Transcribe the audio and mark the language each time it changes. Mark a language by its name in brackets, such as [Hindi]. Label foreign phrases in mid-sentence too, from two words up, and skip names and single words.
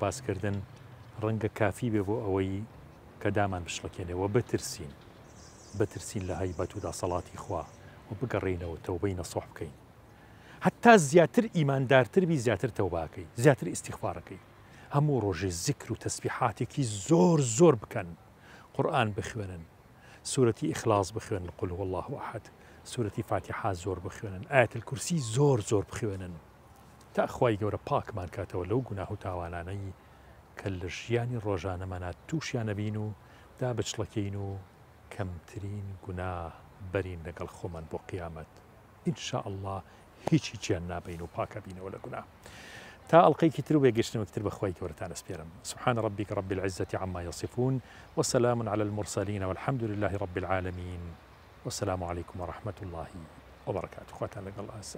[Central Kurdish] باسکردن ڕەنگە کافی بێ بۆ ئەوەی کە دامان بشڵەکێنەوە بترسین لە هەیبەت و داسەڵاتی خوا و بگەڕێینەوە تەوبەی نەسوح بکەین حتا زیاتر ئیماندارتر بی زیاتر تەوباکەی زیاتر ئیستیغفارەکەی هەموو ڕۆژێ زیکر و تەسبیحاتێکی زۆر بکەن قورئان بخوێنن سورەتی ئیخلاص بخوێنن [Arabic] قل هو الله ئەحەد [Central Kurdish] سورەتی فاتحە زۆر بخوێنن [Arabic] ئایەت الکورسی [Central Kurdish] زۆر بخوێنن تا خوای گەورە پاکمان کاتەوە لەو گوناه و تاوانانەی کە لە ژیانی ڕۆژانەمانە تووشیان نەبین و دا بچڵەکەین و کە کەمترین گوناه بەرین لەگەڵ خۆمان بۆ قیامەت [Arabic] ئینشاء الله [Central Kurdish] هیچی چیان نابین و پاکە بینەوە لە گوناه. تا ئەڵلقەیەکی تر و بێگەشتنەوەکتر بەخوای گەورەتان ئەسپێرم. [Arabic] سبحان ربك رب العزة عما يصفون وسلام على المرسلين والحمد لله رب العالمين والسلام عليكم ورحمة الله وبركاته. [Central Kurdish] خواتان لەگەڵ ئاسا.